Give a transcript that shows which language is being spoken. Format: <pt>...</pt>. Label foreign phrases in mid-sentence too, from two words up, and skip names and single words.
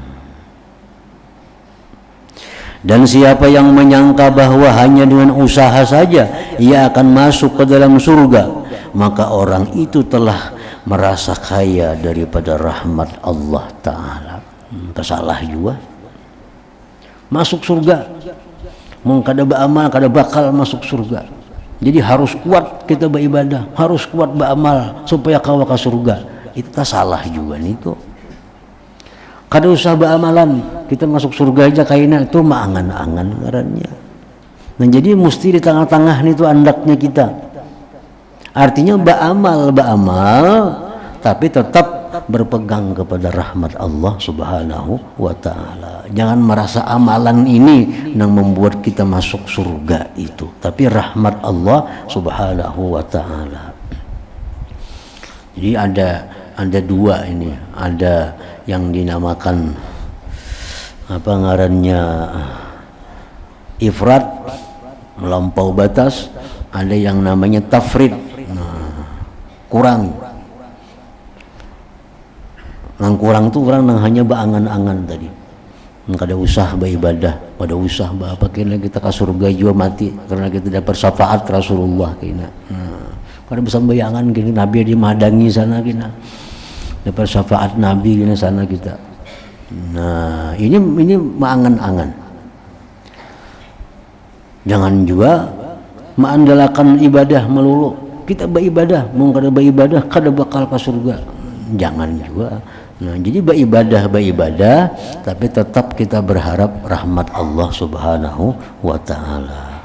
<id>Dan siapa yang menyangka bahwa hanya dengan usaha saja ia akan masuk ke dalam surga, maka orang itu telah merasa kaya daripada rahmat</id> <ar>الله تعالى.</ar> <id>Salah juga.</id> <bjn>Masuk surga, mau kada beramal kada bakal masuk surga. Jadi harus kuat kita beribadah, harus kuat beramal supaya kawa ke surga. Itu tak salah juga nih tuh. Kada usah beramalan, kita masuk surga aja kayaknya itu maangan-angan ngarannya. Nah jadi mesti di tengah-tengah nih tuh andaknya kita.</bjn> <id>Artinya beramal, tapi tetap berpegang kepada rahmat</id> <ar>الله سبحانه وتعالى.</ar> <id>Jangan merasa amalan ini yang membuat kita masuk surga itu, tapi rahmat</id> <ar>الله سبحانه وتعالى.</ar> <id>Jadi ada dua ini, ada yang dinamakan apa ngarannya ifrat, melampau batas, ada yang namanya tafrid, kurang.</id> <bjn>Nang kurang tuh orang nang hanya berangan-angan tadi. Kada usah beribadah, kada usah apa kena kita ke surga juga mati karena kita dapat syafaat Rasulullah kena. Kada bisa bayangan gini Nabi di madangi sana kena. Dapat syafaat Nabi kena sana kita. Nah, ini mengangan-angan.</bjn> <id>Jangan juga mengandalkan ibadah melulu.</id> <bjn>Kita beribadah, mau kada beribadah kada bakal ke surga.</bjn> <id>Jangan juga. Nah, jadi beribadah, tapi tetap kita berharap rahmat</id> <ar>الله سبحانه وتعالى.</ar>